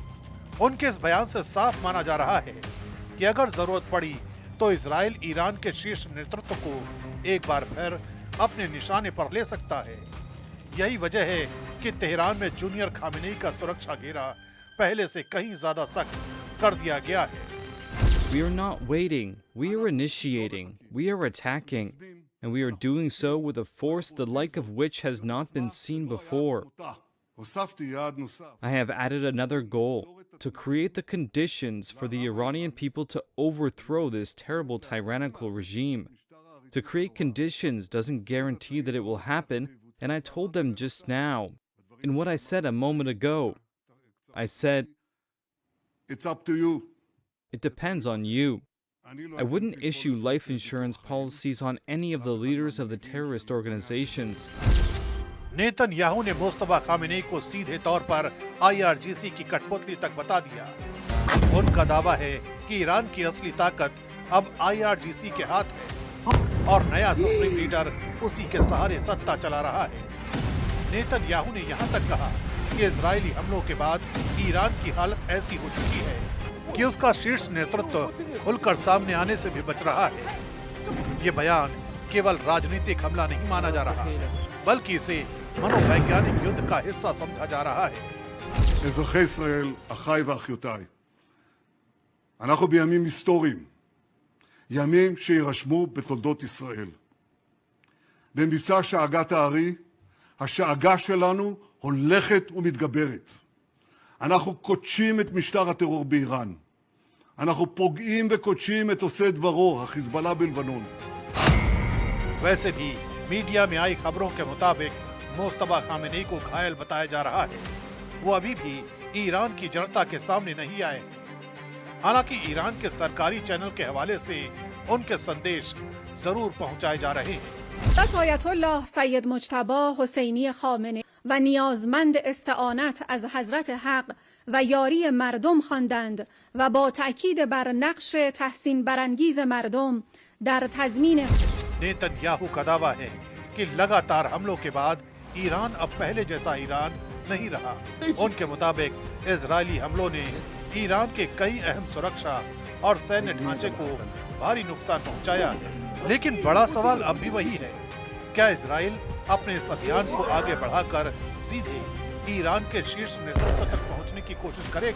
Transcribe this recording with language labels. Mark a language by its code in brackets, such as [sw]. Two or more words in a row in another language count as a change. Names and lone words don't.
[hi] उनके इस बयान से साफ माना जा रहा है कि अगर जरूरत पड़ी तो इजराइल ईरान के शीर्ष नेतृत्व को एक बार फिर अपने निशाने पर ले सकता है। यही वजह है कि तेहरान में जूनियर खामेनेई का सुरक्षा घेरा पहले से कहीं ज्यादा सख्त कर दिया गया है। [en] We are not waiting, we are initiating, we are attacking, and we are doing so with a force the like of which has not been seen before. I have added another goal, to create the conditions for the Iranian people to overthrow this terrible tyrannical regime. To create conditions doesn't guarantee that it will happen, and I told them just now, in what I said a moment ago. I said, it's up to you. It depends on you. I wouldn't issue life insurance policies on any of the leaders of the terrorist organizations. [hi] नेतन्याहू ने मुस्तफा खामेनेई को सीधे तौर पर आईआरजीसी की कठपुतली तक बता दिया। उनका दावा है कि ईरान की असली ताकत अब आईआरजीसी के हाथ है और नया [en] supreme leader [hi] उसी के सहारे सत्ता चला रहा है। नेतन्याहू ने यहाँ तक कहा कि इजरायली हमलों के बाद ईरान की हालत ऐसी हो चुकी है कि उसका शीर्ष नेतृत्व खुलकर सामने आने से भी बच रहा है। ये बयान केवल राजनीतिक हमला नहीं माना जा रहा, बल्कि इसे मनोवैज्ञानिक युद्ध का हिस्सा समझा जा रहा है। [he] אזרחי ישראל, אחיי ואחיותיי, אנחנו בימים היסטוריים, ימים שירשמו בתולדות ישראל. במבצע שאגת הארי, השאגה שלנו הולכת ומתגברת. אנחנו קודשים את משטר הטרור באיראן. אנחנו פוגעים וקודשים את עושה דברו, החיזבאללה בלבנון. [hi] वैसे भी मीडिया में आई खबरों के मुताबिक मुस्तफा खामेनेई को घायल बताया जा रहा है। वो अभी भी ईरान की जनता के सामने नहीं आए। हालांकि ईरान के सरकारी चैनल के हवाले से उनके संदेश जरूर पहुंचाए जा रहे हैं। [fa] आयतुल्लाह सैयद मुज्तबा حسینی خامنه‌ای و نیازمند استعانت از حضرت حق و یاری مردم خواندند و با تاکید بر نقش تحسین برانگیز مردم در تضمین [hi] नेतन्याहू का दावा है कि लगातार हमलों के बाद ईरान अब पहले जैसा ईरान नहीं रहा। उनके मुताबिक इजरायली हमलों ने ईरान के कई अहम सुरक्षा और सैन्य ढांचे को भारी नुकसान पहुंचाया है। लेकिन बड़ा सवाल अब भी वही है, क्या इजराइल अपने इस अभियान को आगे बढ़ाकर सीधे ईरान के शीर्ष नेतृत्व तक पहुंचने की कोशिश करेगा?